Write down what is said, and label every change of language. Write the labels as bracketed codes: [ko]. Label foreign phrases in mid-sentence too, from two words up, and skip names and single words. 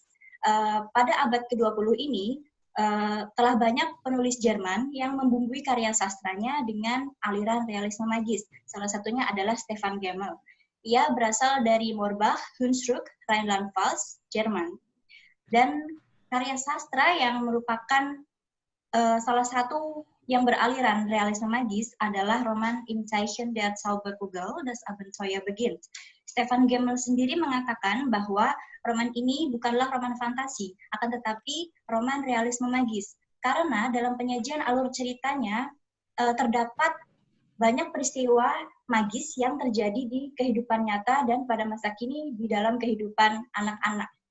[id] Pada abad ke-20 ini, telah banyak penulis Jerman yang membumbui karya sastranya dengan aliran realisme magis. Salah satunya adalah Stefan Gemmel. Ia berasal dari Morbach, Hunsrück, Rheinland-Pfalz, Jerman. Dan karya sastra yang merupakan salah satu yang beraliran realisme magis adalah Roman im Zeichen der Zauberkugel, das Abenteuer beginnt. Stefan Gemmel sendiri mengatakan bahwa roman ini bukanlah roman fantasi, akan tetapi roman realisme magis. Karena dalam penyajian alur ceritanya terdapat banyak peristiwa magis yang terjadi di kehidupan nyata dan pada masa kini di dalam kehidupan anak-anak.